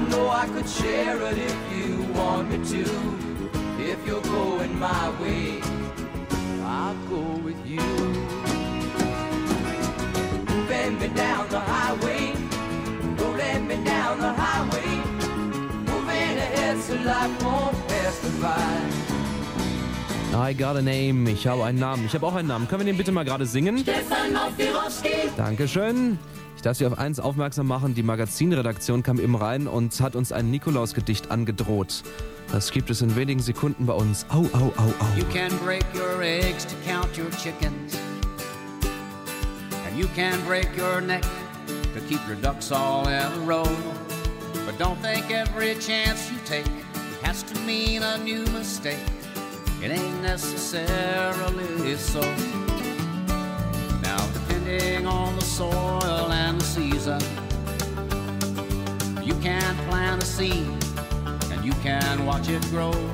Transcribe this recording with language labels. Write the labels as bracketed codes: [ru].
[en] I could share it if you want me to. If you're going my way, I'll go with you. Bend me down the highway, don't let me down the highway. Moving ahead so life won't pass me by. I got a name, [de] ich habe einen Namen, ich habe auch einen Namen. Können wir den bitte mal gerade singen? Stefan Mofirowski. Dankeschön. Ich darf Sie auf eins aufmerksam machen, die Magazinredaktion kam eben rein und hat uns ein Nikolausgedicht angedroht. Das gibt es in wenigen Sekunden bei uns. Au, au, au, au. [en] You can break your eggs to count your chickens. And you can break your neck to keep your ducks all in a row. But don't think every chance you take has to mean a new mistake. It ain't necessarily so. Now, depending on the soil and the season, you can plant a seed and you can watch it grow.